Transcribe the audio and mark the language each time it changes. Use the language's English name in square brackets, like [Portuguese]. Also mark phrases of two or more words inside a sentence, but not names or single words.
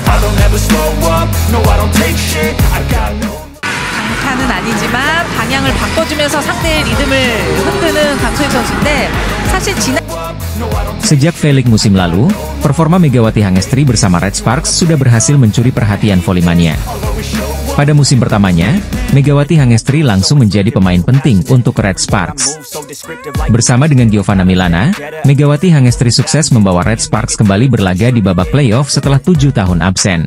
[English] don't ever slow up, no I don't take shit, I got no. [Korean] 강타는 아니지만 방향을 바꿔주면서 상대의 리듬을 흔드는 강소희 선수인데 사실 [Indonesian] Sejak V-League musim lalu, performa Megawati Hangestri bersama Red Sparks sudah berhasil mencuri perhatian volley-mania. Pada musim pertamanya, Megawati Hangestri langsung menjadi pemain penting untuk Red Sparks. Bersama dengan Giovanna Milana, Megawati Hangestri sukses membawa Red Sparks kembali berlaga di babak playoff setelah 7 tahun absen.